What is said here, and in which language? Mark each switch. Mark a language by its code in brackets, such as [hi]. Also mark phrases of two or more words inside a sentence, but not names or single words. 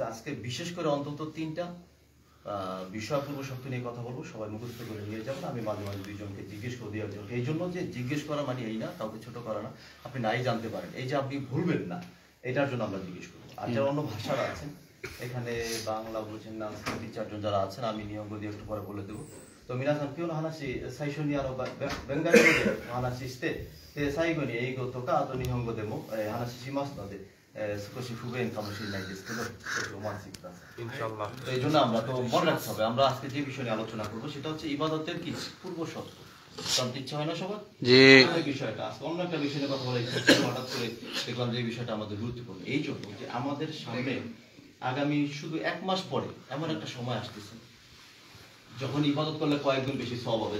[bn] আজকে বিশেষ করে অন্তত 3টা বিষয় পূর্ব শর্ত নিয়ে কথা বলবো, সবাই মুখস্থ করে নিয়ে যাবেন। আমি মাঝে মাঝে দুইজনকে জিজ্ঞেস করে দিই একজনকে। এই জন্য যে জিজ্ঞেস করা মানে এই না, কাউকে ছোট করা না, আপনি নাই জানতে পারেন, এই যে আপনি ভুলবেন না, এটার জন্য আমরা জিজ্ঞেস করবো। আর যারা অন্য ভাষার আছেন, এখানে বাংলা বুঝেন না, 3-4জন যারা আছেন, আমি নিয়ম দিয়ে একটু পরে বলে দেবো। [ja] と皆さん今日の話、最初にベンガリ語でお話しして、で最後に英語とかあと日本語でも話しますので、少し不便かもしれないですけど、少しお待ちください。 [ar] إن شاء الله. [bn] তো এই জন্য আমরা তো মনে রাখতে হবে, আমরা আজকে যে বিষয় নিয়ে আলোচনা করবো সেটা হচ্ছে ইবাদতের কি পূর্ব শর্ত। জানতে ইচ্ছা হয় না সবার? জি। এই বিষয়টা আজকে অন্য একটা বিষয় নিয়ে কথা বলা ইচ্ছা ছিল, হঠাৎ করে দেখলাম যে এই বিষয়টা আমাদের গুরুত্বপূর্ণ। এই জন্য যে আমাদের সামনে আগামী শুধু 1 মাস পরে এমন একটা সময় আসতেছে যখন ইবাদত করলে কয়েকগুণ বেশি সওয়াব হবে।